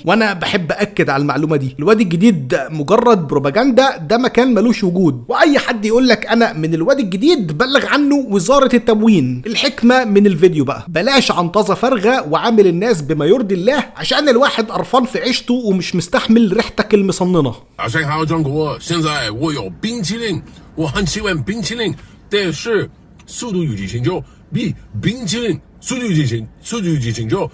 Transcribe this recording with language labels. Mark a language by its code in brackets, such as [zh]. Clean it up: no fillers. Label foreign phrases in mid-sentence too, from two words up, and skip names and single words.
[ar] وانا بحب اكد على المعلومة دي، الوادي الجديد مجرد بروباجندا، ده مكان ملوش وجود. واي حد يقول لك انا من الوادي الجديد بلغ عنه وزارة التموين. الحكمة من الفيديو بقى، بلاش عنطزة فارغة وعامل الناس بما يرضي الله، عشان الواحد قرفان في عيشته ومش مستحمل ريحتك المصننة. [zh] 大家好，中国，现在我有冰淇淋，我很喜欢冰淇淋，但是《速度与激情》就比冰淇淋，《速度与激情》就